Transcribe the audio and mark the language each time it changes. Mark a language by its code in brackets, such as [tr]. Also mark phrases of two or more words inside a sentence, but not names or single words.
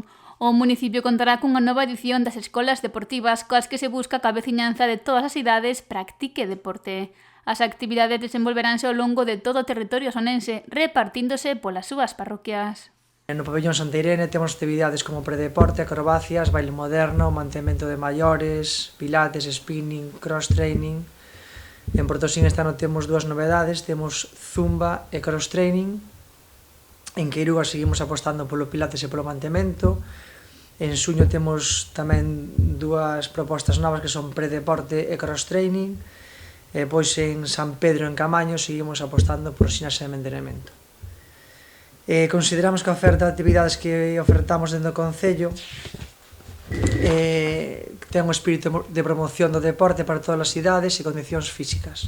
[gl] O municipio contará cunha nova edición das escolas deportivas coas que se busca que a veciñanza de todas as idades practique deporte. As actividades desenvolveránse ao longo de todo o territorio sonense, repartíndose polas súas parroquias. No pabellón Santa Irene temos actividades como predeporte, acrobacias, baile moderno, mantemento de maiores, pilates, spinning, cross-training. En Portosín este ano temos dúas novedades, temos zumba e cross-training. En Queiruga seguimos apostando polo pilates e polo mantemento. En xuño temos tamén dúas propostas novas que son predeporte e cross-training. E pois en San Pedro, en Camaño, seguimos apostando por ximnasia de mantenemento. Consideramos que a oferta de actividades que ofertamos dentro do Concello ten un espírito de promoción do deporte para todas as idades e condicións físicas.